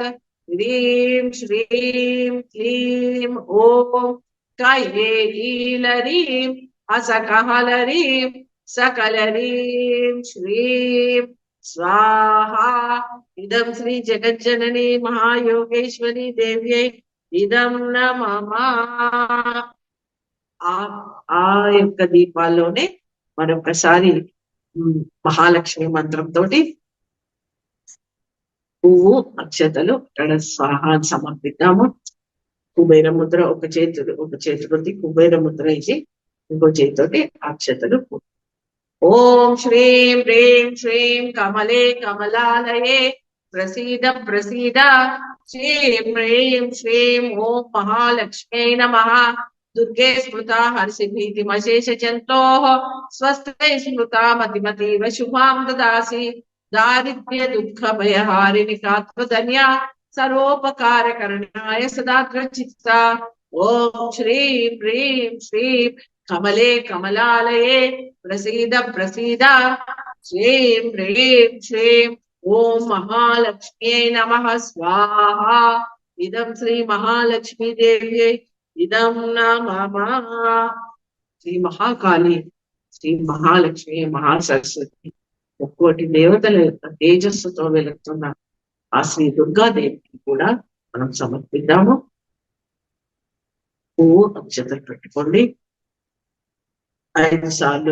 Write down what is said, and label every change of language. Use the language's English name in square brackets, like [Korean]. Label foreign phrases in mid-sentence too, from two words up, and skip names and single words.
[Sanskrit] ह्रीं श्रीं क्लीं ॐ कैलीलरीं असकहलरीं सकलरीं श्रीं स्वाहा। इदं श्री जगज्जननी महायोगेश्वरी देव्यै इदं नमः। [Telugu] ఆ యొక్క దీపాల్లోనే మరొకసారి మహాలక్ష్మి మంత్రంతో పువ్వు అక్షతలు అక్కడ స్వాహాన్ని సమర్పిద్దాము. కుబేర ముద్ర ఒక చేతితోటి కుబేర ముద్ర ఇచ్చి ఇంకో చేతితోటి అక్షతలు. [Sanskrit] ఓం శ్రీం హ్రీం శ్రీం కమలే కమలాలయే ప్రసీద ప్రసీద శ్రీం హ్రీం శ్రీం ఓం మహాలక్ష్మ్యై నమః। दुर्गे स्मृता हर्षिभीतिमशेषजन्तोः स्वस्थै स्मृता मतिमतीव शुभां ददासि। दारिद्र्य दुःख भयहारिणि कात्वधन्या सर्वोपकारकरणाय सदाग्रचित्ता। ओम श्रीं ह्रीं श्रीं कमले कमलालये प्रसीद प्रसीद श्रीं ह्रीं श्रीं ओम महालक्ष्म्यै नमः स्वाहा। इदं श्री महालक्ष्मी देव्यै इदं नमः। [Telugu] శ్రీ మహాకాళి శ్రీ మహాలక్ష్మి మహాసరస్వతి ఒక్కోటి దేవతల యొక్క తేజస్సుతో వెలుగుతున్న ఆ శ్రీ దుర్గాదేవికి కూడా మనం సమర్పిద్దాము. పువ్వు అక్షతలు పెట్టుకోండి 5 సార్లు.